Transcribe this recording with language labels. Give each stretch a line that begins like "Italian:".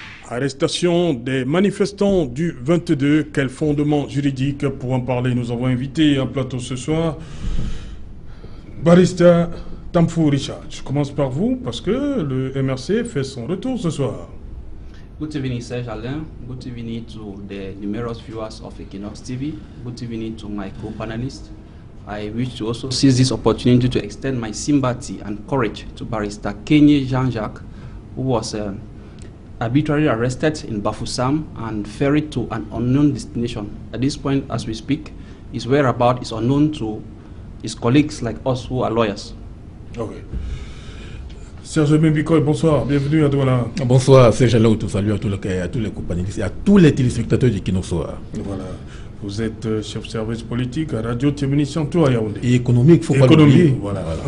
French: Arrestation des manifestants du 22, quel fondement juridique? Pour en parler, nous avons invité un plateau ce soir Barrister Tamfou Richard. Je commence par vous parce que le MRC fait son retour ce soir.
English: Good evening, Serge Alain. Good evening to the numerous viewers of Equinox TV. Good evening to my co-panelists. I wish to also seize this opportunity to extend my sympathy and courage to Barrister Kenye Jean-Jacques, who was arbitrarily arrested in Bafoussam and ferried to an unknown destination. At this point, as we speak, his whereabouts is unknown to his colleagues like us who are lawyers. Okay.
French: Serge Mbikoy, bonsoir, bienvenue à Douala. Bonsoir, Serge Alain, salut à tous les compagnies et à tous les téléspectateurs du Kino Soir. Voilà. Vous êtes chef de service politique à Radio Téménician tout à Yaoundé. Et économique, il faut pas l'oublier. Voilà.